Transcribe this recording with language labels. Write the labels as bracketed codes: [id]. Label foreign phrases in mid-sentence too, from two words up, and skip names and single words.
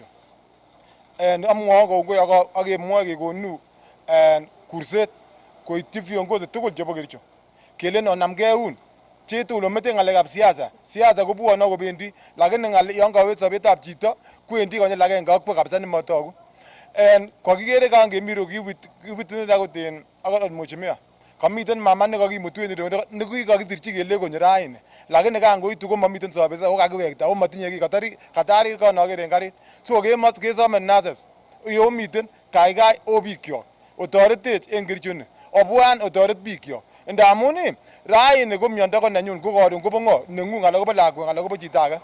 [kln] Amwoe kongoi ak kemwoe kekonu kurset koityi viongozi tugul chebo Kericho. Kelen onamgei eun chitugul omete ng'alekab siasa. Siasa kobwone kobendi lakini yon kawet sobetab chito kwendi konyil agenge ak kabisa nemotogu. Kokikere kan kemi ro kiwit akot mheshimiwa. Kamiten mama nekakimutu en ireyu nekikakisirchi kele konyo raini lakini kan koitu komamiten sobesa ako kakiwekta ako matinye kiy katari kan aker en karit. So kesome nurses yo miten kaikai o bikyok otoretech en Kericho ni obwan otoret bikyok ndamun raini ko miondo ko nenyun ko koron kobo ng'o neng'ung anan kobo lakwet anan kobo chito age.